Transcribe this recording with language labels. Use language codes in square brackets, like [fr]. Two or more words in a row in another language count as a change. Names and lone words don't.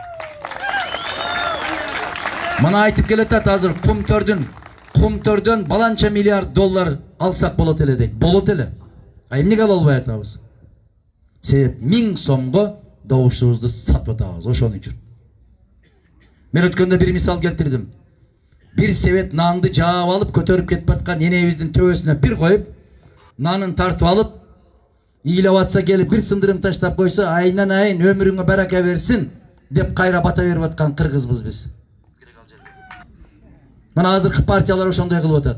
[ky] Мына айтып келатат азыр кумтөрдөн баланча миллиард доллар алсак болот эле дейт. Болот эле. Эмнеге ала албай атабыз? Себеп 1000 сомго добушубузду сатып атабыз ошон үчүн. Мен өткөндө бир мисал келтирдим. Бир себет нанды жаап алып көтөрүп кетип аткан энебиздин төбөсүнө бир коюп, нанын тартып алып, ыйлап атса келип бир сындырым таштап койсо айынан айын өмүрүңө барака берсин деп кайра бата берип аткан кыргызбыз биз. Мына азыркы партиялар ошондой кылып атат.